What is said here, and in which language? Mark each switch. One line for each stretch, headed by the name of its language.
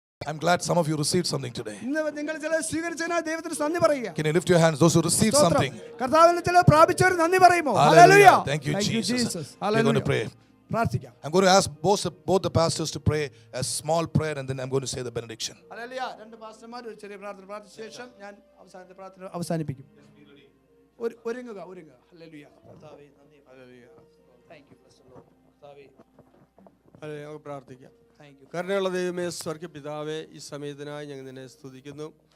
English: I'm glad some of you received something today.
Malayalam: ഇന്ന് നിങ്ങൾ ചില സ്വീകരിച്ചതിനാൽ ദൈവത്തിന് നന്ദി പറയുക.
English: Can you lift your hands, those who received something?
Malayalam: കർത്താവിൽ ചില പ്രാപിച്ചവർ നന്ദി പറയുമോ?
English: Hallelujah. Thank you, Jesus. We're going to pray.
Malayalam: പ്രാർത്ഥിക്കാം.
English: I'm going to ask both the pastors to pray a small prayer, and then I'm going to say the benediction.
Malayalam: Hallelujah. രണ്ട് പാസ്റ്റർമാർ ഒരു ചെറിയ പ്രാർത്ഥന പ്രാർത്ഥിച്ച ശേഷം ഞാൻ അവസാനത്തെ പ്രാർത്ഥന അവസാനിപ്പിക്കും. ഒരുങ്ങുക. ഹല്ലേലൂയ. കർത്താവേ നന്ദി. Hallelujah.
English: Thank you, Pastor Lord.
Malayalam: കർത്താവേ ഞങ്ങൾക്ക് പ്രാർത്ഥിക്കാം. കരുണയുള്ള ദൈവമേ, സ്വർഗ്ഗ പിതാവേ, ഈ സമയത്തിനായി ഞങ്ങൾ നിന്നെ സ്തുതിക്കുന്നു.